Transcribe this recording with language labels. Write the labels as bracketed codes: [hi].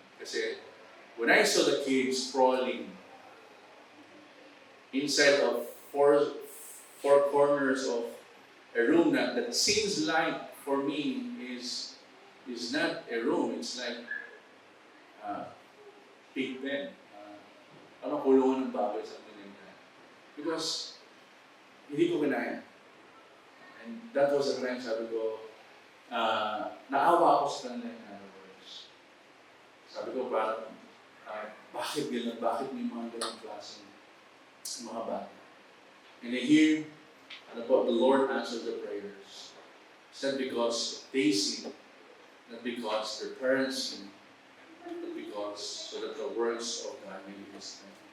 [en] Kasi when I saw the kids crawling inside of four corners of a room that seems like for me is not a room, it's like big pen. [tl] Parang kulungan ng baboy sa kanila. [en] Because [tl] hindi ko kinaya. [en] And that was the time [tl] sabi ko, naawa ako sa kanila [en] in other words. [tl] Sabi ko parang, bakit gano'n? Bakit may mga gano'ng klaseng mga bata? [en] And I hear, the Lord answered the prayers. It's not because they see, not because their parents see, but because so that the works of God may be displayed.